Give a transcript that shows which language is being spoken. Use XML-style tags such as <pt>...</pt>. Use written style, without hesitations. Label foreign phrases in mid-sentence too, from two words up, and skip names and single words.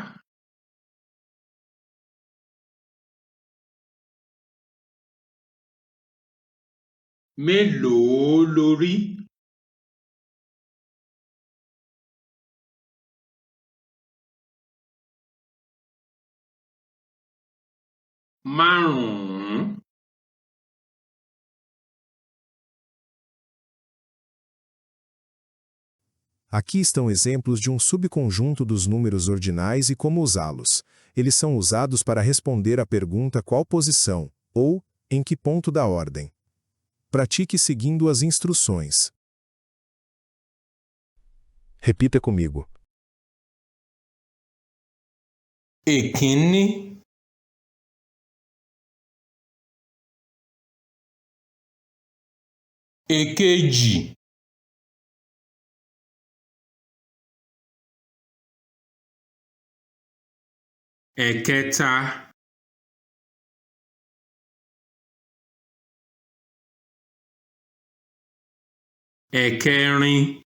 <yo>Mélòó lo rí? Márùn-ún.</yo> <pt>Aqui estão exemplos de um subconjunto dos números ordinais e como usá-los. Eles são usados para responder à pergunta qual posição, ou, em que ponto da ordem. Pratique seguindo as instruções. Repita comigo.</pt> <yo>Èkínní, èkejì, ẹ̀kẹta, ẹ̀kẹrin,</yo>